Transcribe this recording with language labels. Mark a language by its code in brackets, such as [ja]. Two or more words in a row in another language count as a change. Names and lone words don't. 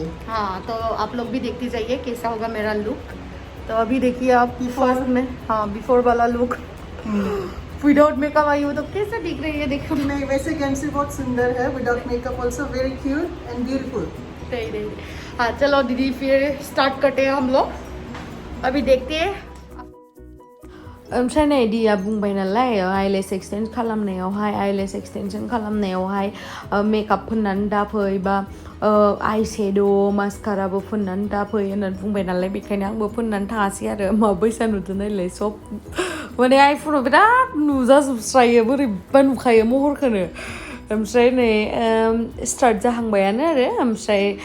[hi] हाँ तो आप लोग भी देखते जाइए कैसा होगा मेरा लुक तो अभी देखिए आप फर्स्ट में हाँ बिफोर वाला [en] look without makeup [hi] आई हो तो कैसे दिख रही है देखो नहीं वैसे गेमश्री बहुत सुंदर है [en] without makeup also very cute and beautiful [hi] नहीं हाँ चलो दीदी फिर स्टार्ट करते हैं हम लोग अभी देखते हैं [brx] ओमफ्राय नै दिया बुंबाय नालाय [en] eyelash extension [brx] खालामनायावहाय मेकआप फोननानै दाफै बा [en] eye shade' [brx] मास्काराबो फोननानै दाफै होननानै बुंबाय नालाय बेखायनो आंबो फोननानै थाङासै आरो माबायसा नुदों नायलाय सब माने आइफोनाव बिराद नुजाजोबस्रायो बोरैबा नुखायो महरखौनो ओमफ्राय नै स्टार्ट जाहांबायानो आरो ओमफ्राय